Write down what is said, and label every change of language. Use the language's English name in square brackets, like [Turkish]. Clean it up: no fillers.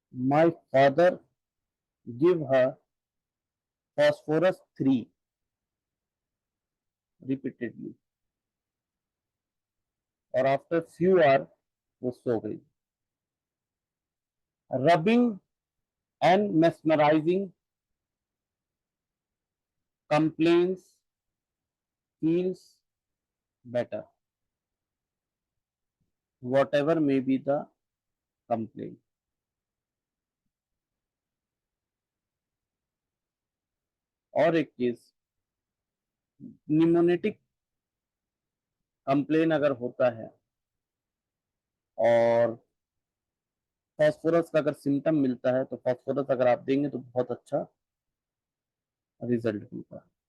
[English] my father give her phosphorus 3 repeatedly और after few hour [Hindi] वो सो गई। [English] Rubbing and mesmerizing complaints feels better, whatever may be the complaint. [Hindi] और एक case, निमोनेटिक complain अगर होता है और फास्फोरस का अगर सिम्टम मिलता है, तो फास्फोरस अगर आप देंगे तो बहुत अच्छा रिजल्ट मिलता है।